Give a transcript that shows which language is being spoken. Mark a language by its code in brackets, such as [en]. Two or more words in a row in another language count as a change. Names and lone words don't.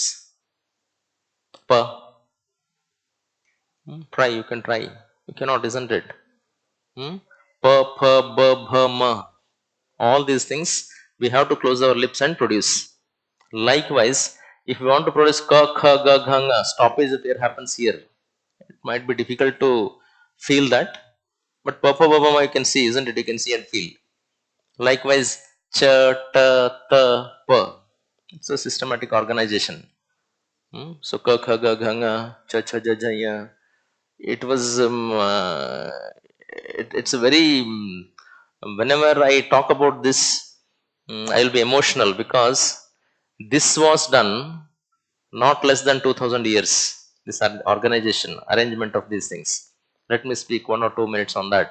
[en] P. Try, you can try. You cannot, isn't it? P, p, b, bh, m. All these things we have to close our lips and produce. Likewise, if we want to produce ka, kha, ga, gha, nga, stoppage of air happens here. It might be difficult to feel that, but pa, pa, ba, ba, ma, you can see, isn't it? You can see and feel. Likewise, cha, ta, ta, pa. It's a systematic organization. So ka, kha, ga, gha, nga, cha, cha, ja, ja, ya. It was it's a very whenever I talk about this, I will be emotional, because this was done not less than 2000 years. This organization, arrangement of these things. Let me speak 1 or 2 minutes on that.